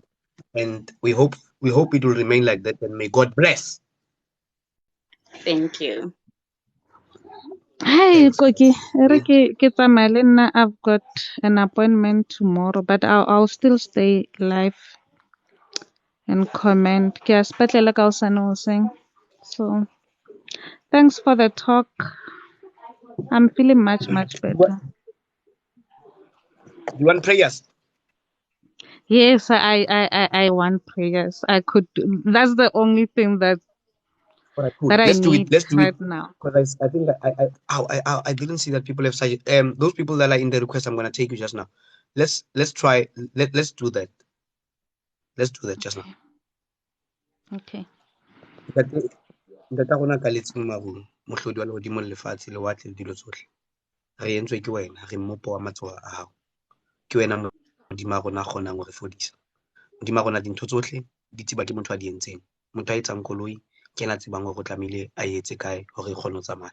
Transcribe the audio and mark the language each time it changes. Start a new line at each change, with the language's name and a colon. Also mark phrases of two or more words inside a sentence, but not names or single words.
English: And we hope it will remain like that and may God bless. Thank you. Hi, Thanks, Koki. guys. I've got an appointment tomorrow, but I'll still stay live and comment.
Southern Sotho: Ke a sepetlele ka hosane hoseng.
English: So, thanks for the talk. I'm feeling much better. You want prayers? Yes, I want prayers. That's the only thing that All right, cool. I Let's do it. need Let's do it. right now. Because I think that I didn't see that people have cited those people that are in the request. I'm gonna take you just now. Let's try. Let's do that. Let's do that just now. Okay.
Southern Sotho: Ntate rona ka letseng marung mohlodi wa lehodimo le lefatshe le watle le dilo tsohle re entswe ke wena re mmopo wa matsoho a hao ke wena modimo a rona a kgonang ho re fodisa modimo a rona dintho tsohle di tsiba ke motho a di entseng motho a etsang koloi ke ena tsebang hore o tlamehile a etse kae hore e kgone ho tsamaya.